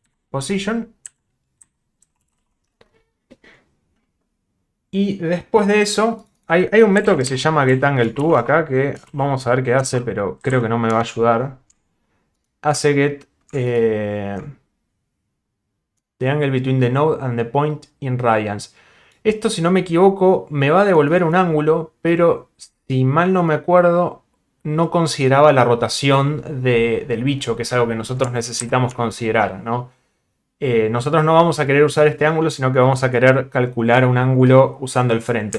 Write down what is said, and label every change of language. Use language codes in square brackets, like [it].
[en] Position. [es] Y después de eso, hay un método que se llama getAngleTo acá, que vamos a ver qué hace, pero creo que no me va a ayudar. Hace [en] get the angle between the node and the point in radians. [es] Esto, si no me equivoco, me va a devolver un ángulo, pero si mal no me acuerdo, no consideraba la rotación del bicho, que es algo que nosotros necesitamos considerar, ¿no? Nosotros no vamos a querer usar este ángulo, sino que vamos a querer calcular un ángulo usando el frente.